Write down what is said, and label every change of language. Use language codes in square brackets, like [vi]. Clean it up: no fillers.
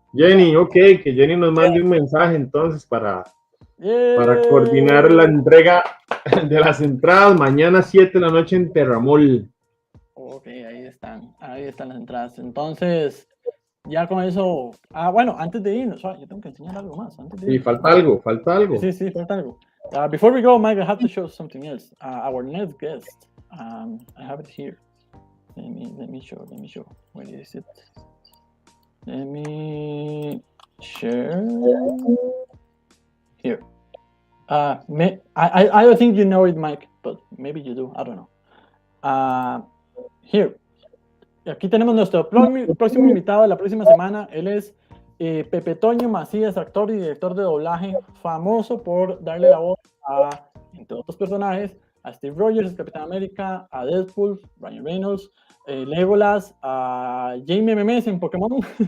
[es] Jenny, ok, que Jenny nos mande un mensaje entonces para coordinar la entrega de las entradas mañana 7 de la noche en Terramol. Ok, ahí están las entradas. Entonces, ya con eso, bueno, antes de irnos, yo tengo que enseñar algo más. Sí, falta algo. Sí, falta algo. [en] Before we go, Mike, I have to show something else. Our next guest, I have it here. Let me show. Where is it? Let me share. Here. I don't think you know it, Mike, but maybe you do. I don't know. Here. [es] Aquí tenemos nuestro próximo invitado de la próxima semana. Él es Pepe Toño Macías, actor y director de doblaje, famoso por darle la voz a, entre otros personajes, a Steve Rogers, Capitán América, a Deadpool, Ryan Reynolds, Legolas, a Jaime Memes en Pokémon.